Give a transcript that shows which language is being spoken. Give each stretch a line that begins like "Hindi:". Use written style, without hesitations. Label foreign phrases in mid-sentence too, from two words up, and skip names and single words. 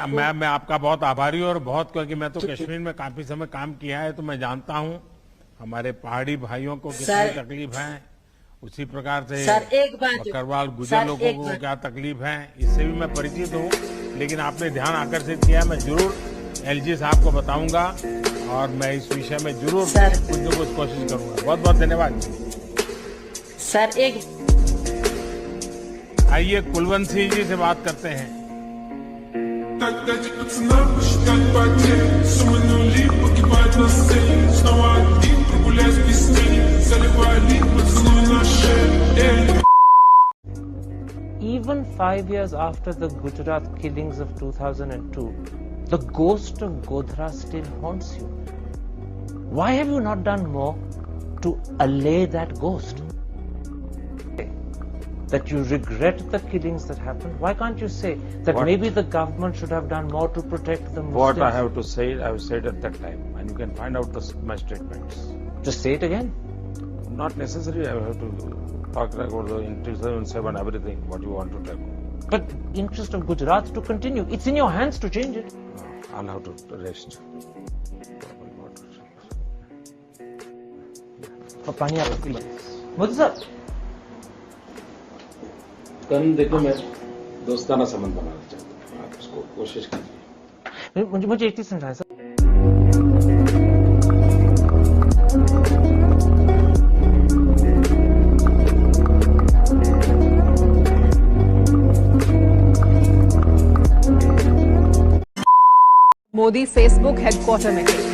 Hindi: मैं आपका बहुत आभारी हूँ, और बहुत, क्योंकि मैं तो कश्मीर में काफी समय काम किया है, तो मैं जानता हूँ हमारे पहाड़ी भाइयों को कितनी तकलीफ है, उसी प्रकार से बकरवाल गुजर लोगों को क्या तकलीफ है, इससे भी मैं परिचित हूँ। लेकिन आपने ध्यान आकर्षित किया, मैं जरूर एलजी साहब को बताऊंगा, और मैं इस विषय में जरूर कुछ न कुछ कोशिश करूंगा। बहुत बहुत धन्यवाद सर। आइए कुलवंत सिंह जी से बात करते हैं।
Russian: Тогда пацана посчитать потери, суммы нули погибать на сцене, снова один прогуляюсь без тени, заливали поцелуй на шее.
English: Even 5 years after the Gujarat killings of 2002, the ghost of Godhra still haunts you. Why have you not done more to allay that ghost? That you regret the killings that happened? Why can't you say that maybe the government should have done more to protect the Muslims? What I have to say, I have said at that time, and you can find out my statements. Just say it again. Not necessary. I have to talk about the in 2007 everything. What you want to talk? But interest of Gujarat to continue. It's in your hands to change it. I'll have to rest.
Hindi: पानी आप पी लो। मोदी साहब, देखो, मैं दोस्ताना संबंध बनाना चाहता हूँ, आप उसको कोशिश कीजिए। मुझे एक चीज समझाएं सर। मोदी
English: Facebook headquarters
Hindi: में थे।